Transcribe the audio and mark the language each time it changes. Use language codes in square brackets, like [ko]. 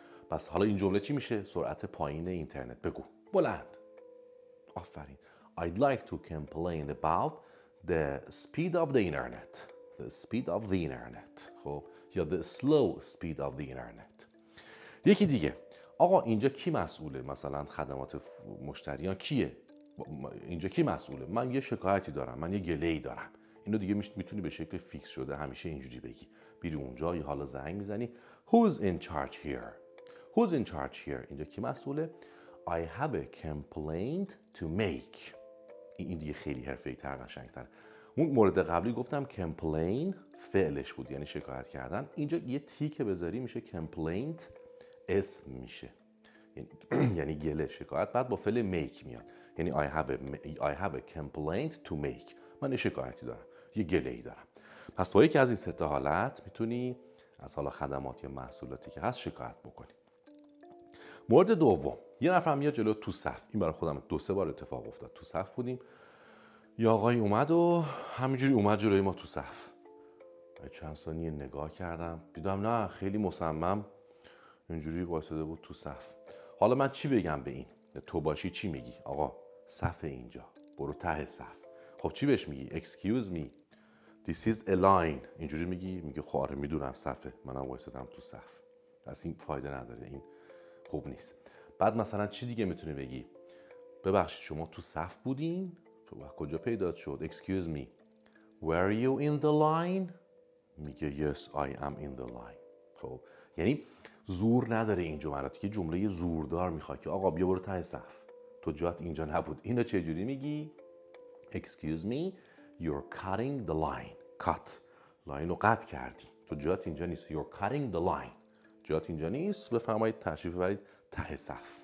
[fa] پس حالا این جمله چی میشه؟ سرعت پایین اینترنت. بگو بلند. آفرین. [en] I'd like to complain about the speed of the internet. The speed of the internet. [fa] خب یا [en] the slow speed of the internet. [fa] یکی دیگه. آقا اینجا کی مسئوله؟ مثلا خدمات مشتریان کیه؟ اینجا کی مسئوله؟ من یه شکایتی دارم، من یه گله‌ای دارم. اینو دیگه میتونی به شکل فیکس شده همیشه اینجوری بگی. بیری اونجا یا حالا زنگ میزنی [en] Who's in charge here? Who's in charge here? [fa] اینجا کی مسئوله؟ [en] I have a complaint to make. [fa] این دیگه خیلی حرفه‌ای تر، قشنگ‌تر. اون مورد قبلی گفتم complain فعلش بود، یعنی شکایت کردن. اینجا یه تی که بذاری میشه complaint، اسم میشه، یعنی گله، شکایت، بعد با فعل make میاد. یعنی [en] I have a complaint to make. [fa] من یه شکایتی دارم، یه گله‌ای دارم. پس با یکی از این سه تا حالت میتونی از حالا خدمات یا محصولاتی که هست شکایت بکنی. مورد دوم، یه نفر میاد جلو تو صف. این برای خودم 2-3 بار اتفاق افتاد. تو صف بودیم، یه آقای اومد و همینجوری اومد جلوی ما تو صف. چند ثانیه نگاه کردم، دیدم نه خیلی مصمم اینجوری وایساده بود تو صف. حالا من چی بگم به این؟ تو باشی چی میگی؟ آقا صف اینجا، برو ته صف. خب چی بهش میگی؟ [en] Excuse me, this is a line. [fa] اینجوری میگی؟ میگه خب آره میدونم صفه، منم وایسادم تو صف. پس این فایده نداره، این خوب نیست. بعد مثلا چی دیگه میتونی بگی؟ ببخشید شما تو صف بودین؟ تو کجا پیدا شد؟ [en] Excuse me, were you in the line? [fa] میگه [en] yes I am in the line. [fa] خب یعنی زور نداره این جملاتی، که جمله زوردار میخواد که آقا بیا برو ته صف، تو جات اینجا نبود. اینو چه جوری میگی؟ [en] Excuse me, you're cutting the line. [fa] cut، لاین رو قطع کردی، تو جات اینجا نیست. [en] You're cutting the line، [fa] جات اینجا نیست، بفرمایید تشریف ببرید ته صف.